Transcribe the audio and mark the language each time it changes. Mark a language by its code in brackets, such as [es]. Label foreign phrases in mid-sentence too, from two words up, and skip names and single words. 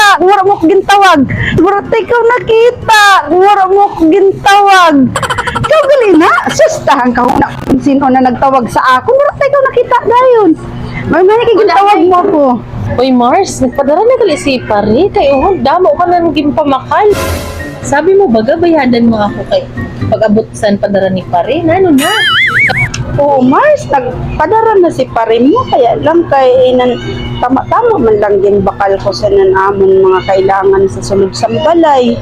[hil] Wala mo ko gintawag! Wala ikaw nakita! Wala mo ko gintawag! Ikaw gali na! Sustahan kahuna kung sino na nagtawag sa ako! Wala ikaw nakita dayon! May gintawag mo ako! Uy, Mars, nagpadara na gali si pare. Kay uhon, damo ka na naging pamakal. Sabi mo ba, gabayadan mo ako kay pag-abot saan padara ni pare? Nano na? Oo, Mars, nagpadara na si pare mo, kaya lang kay tama-tama man lang din bakal ko sa nanamon mga kailangan sa sunod sa balay.